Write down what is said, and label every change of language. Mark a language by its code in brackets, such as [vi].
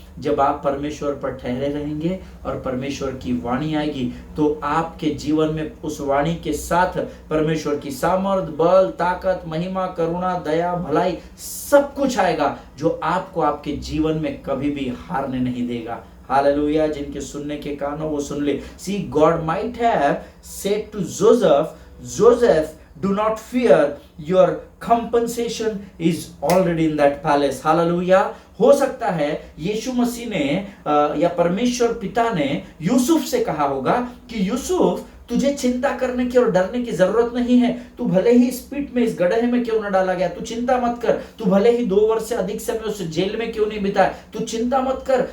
[hi] जब आप परमेश्वर पर ठहरे रहेंगे और परमेश्वर की वाणी आएगी, तो आपके जीवन में उस वाणी के साथ परमेश्वर की सामर्थ, बल, ताकत, महिमा, करुणा, दया, भलाई सब कुछ आएगा, जो आपको आपके जीवन में कभी भी हारने नहीं देगा। हालेलुया। जिनके सुनने के कान हो वो सुन ले। [en] See, God might have said to Joseph, do not fear, your compensation is already in that palace. Hallelujah. [hi] हो सकता है यीशु मसीह ने या परमेश्वर पिता ने यूसुफ से कहा होगा कि यूसुफ, तुझे चिंता करने की और डरने की जरूरत नहीं है। तू भले ही इस पिट में, इस गड्ढे में क्यों न डाला गया, तू चिंता मत कर। तू भले ही 2 वर्ष से अधिक समय उस जेल में क्यों नहीं बिताया, तू चिंता मत कर।